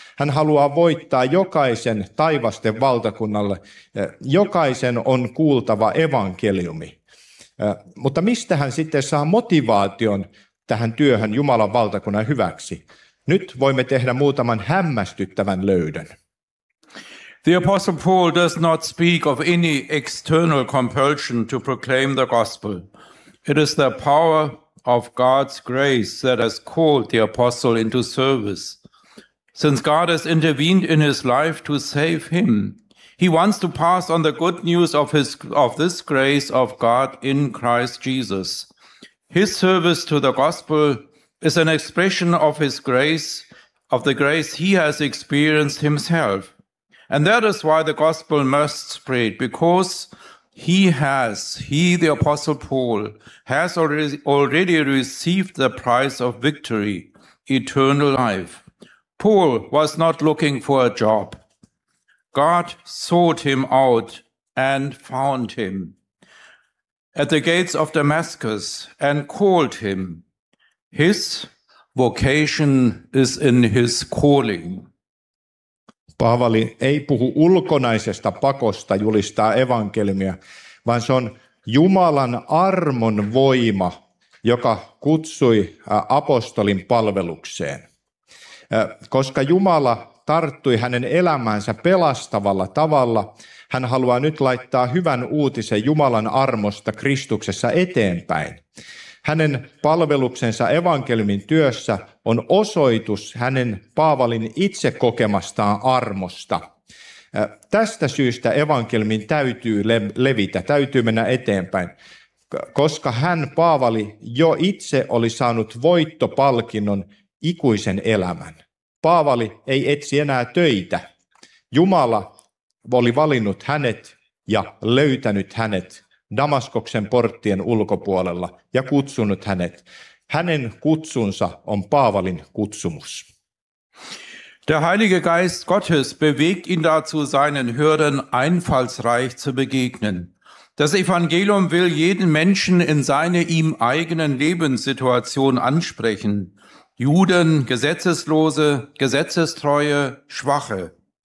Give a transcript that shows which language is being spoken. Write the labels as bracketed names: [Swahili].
[Finnish] Hän haluaa voittaa jokaisen taivasten valtakunnalle. Jokaisen on kuultava evankeliumi. Mutta mistä hän sitten saa motivaation tähän työhön Jumalan valtakunnan hyväksi? Nyt voimme tehdä muutaman hämmästyttävän löydön. [English] The Apostle Paul does not speak of any external compulsion to proclaim the gospel. It is the power of God's grace that has called the apostle into service. Since God has intervened in his life to save him, he wants to pass on the good news of this grace of God in Christ Jesus. His service to the gospel is an expression of his grace, of the grace he has experienced himself. And that is why the gospel must spread, because he, the apostle Paul, has already received the prize of victory, eternal life. Paul was not looking for a job. God sought him out and found him at the gates of Damascus and called him. His vocation is in his calling. [Finnish] Paavali ei puhu ulkonaisesta pakosta julistaa evankeliumia, vaan se on Jumalan armon voima, joka kutsui apostolin palvelukseen. Koska Jumala tarttui hänen elämäänsä pelastavalla tavalla, hän haluaa nyt laittaa hyvän uutisen Jumalan armosta Kristuksessa eteenpäin. Hänen palveluksensa evankeliumin työssä on osoitus hänen Paavalin itse kokemastaan armosta. Tästä syystä evankeliumin täytyy levitä, täytyy mennä eteenpäin, koska hän, Paavali, jo itse oli saanut voittopalkinnon ikuisen elämän. Paavali ei etsi enää töitä. Jumala oli valinnut hänet ja löytänyt hänet Damaskoksen porttien ulkopuolella ja kutsunut hänet. Hänen kutsunsa on Paavalin kutsumus. [German] Der Heilige Geist Gottes bewegt ihn dazu, seinen Hürden einfallsreich zu begegnen. Das Evangelium will jeden Menschen in seine ihm eigenen Lebenssituation ansprechen. Juden, Gesetzeslose, Gesetzestreue, Schwache.